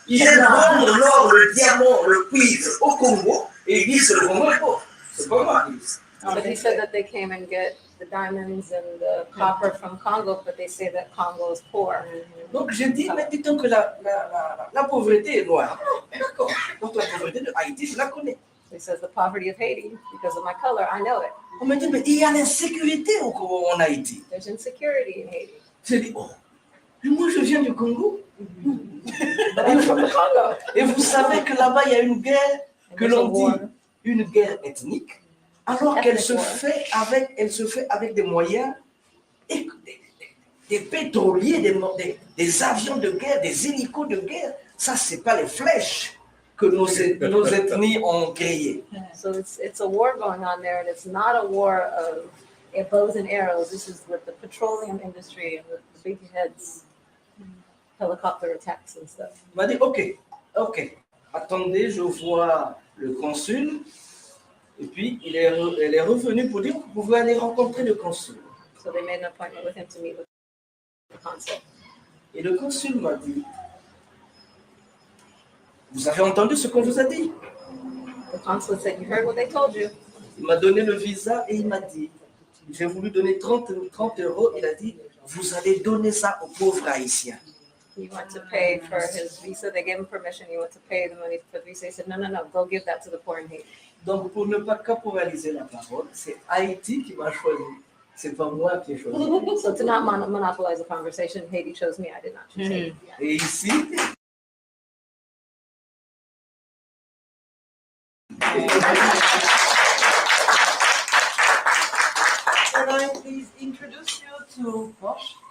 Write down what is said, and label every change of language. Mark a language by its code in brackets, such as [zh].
[fr] Ils vendent l'or, le diamant, le cuivre au Congo et ils disent le Congo est pauvre. C'est pas moi qui dis ça. [en] But he said that they came and get the diamonds and the copper from Congo, but they say that Congo is poor. [fr] Donc je dis, mais dis donc que la pauvreté est noire. D'accord. Donc la pauvreté de Haïti, je la connais. [en] He says the poverty of Haiti, because of my color, I know it. [fr] On me dit, mais il y a l'insécurité en Haïti. [en] There's insecurity in Haiti. [fr] Je dis, oh, mais moi je viens du Congo. Et vous savez que là-bas, il y a une guerre que l'on dit une guerre ethnique, alors qu'elle se fait avec des moyens, des pétroliers, des avions de guerre, des hélicos de guerre. Ça, c'est pas les flèches que nos ethnies ont créées. [en] So it's a war going on there, and it's not a war of bows and arrows. This is with the petroleum industry and the big heads, helicopter attacks and stuff. [fr] Il m'a dit, ok, attendez, je vois le consul. Et puis, elle est revenue pour dire que vous pouvez aller rencontrer le consul. [en] So they made an appointment with him to meet with the consul. [fr] Et le consul m'a dit, vous avez entendu ce qu'on vous a dit? [en] The consul said, you heard what they told you. [fr] Il m'a donné le visa et il m'a dit, j'ai voulu donner 30 euros. Il a dit, vous allez donner ça aux pauvres Haïtiens. [en] He went to pay for his visa. They gave him permission. He went to pay the money for the visa. He said, no, go give that to the poor in Haiti. [fr] Donc, pour ne pas caporaliser la parole, c'est Haïti qui m'a choisi. C'est pas moi qui ai choisi. [en] So to not monopolize the conversation, Haiti chose me. I did not choose Haiti. [fr] Et ici, [en] Can I please introduce you to Bosch?